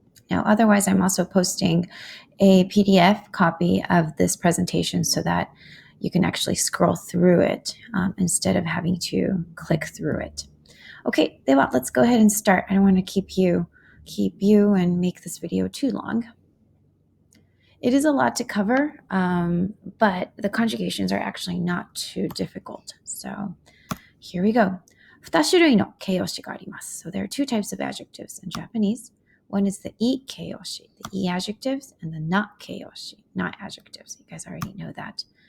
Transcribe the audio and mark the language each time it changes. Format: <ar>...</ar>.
<en>Now, otherwise, I'm also posting a PDF copy of this presentation so that you can actually scroll through it instead of having to click through it. Okay, let's go ahead and start. I don't want to keep you and make this video too long. It is a lot to cover, but the conjugations are actually not too difficult. So here we go.</en> <ja>2種類の形容詞があります.</ja> <en>So there are 2 types of adjectives in Japanese. One is the E 形容詞, the E adjectives, and the not 形容詞, not adjectives. You guys already know that.</en>